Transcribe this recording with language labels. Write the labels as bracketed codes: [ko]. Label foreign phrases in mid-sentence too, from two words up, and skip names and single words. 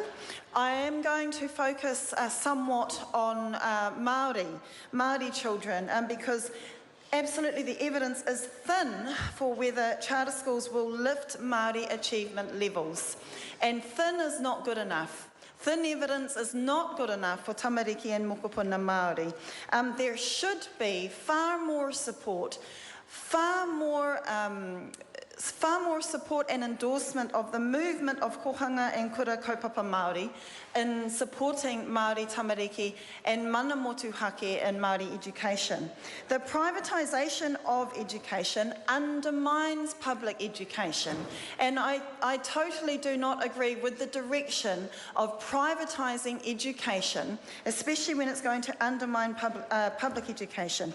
[en] I am going to focus somewhat on Māori children because absolutely the evidence is thin for whether charter schools will lift Māori achievement levels. And thin is not good enough. Thin evidence is not good enough for tamariki and [mi] mokopuna Māori. [en] There should be far more support, far more support and endorsement of the movement of kohanga and [mi] kura kaupapa Māori [en] in supporting Māori tamariki and [mi] mana motuhake [en] in Māori education. The privatisation of education undermines public education, and I totally do not agree with the direction of privatising education, especially when it's going to undermine public education.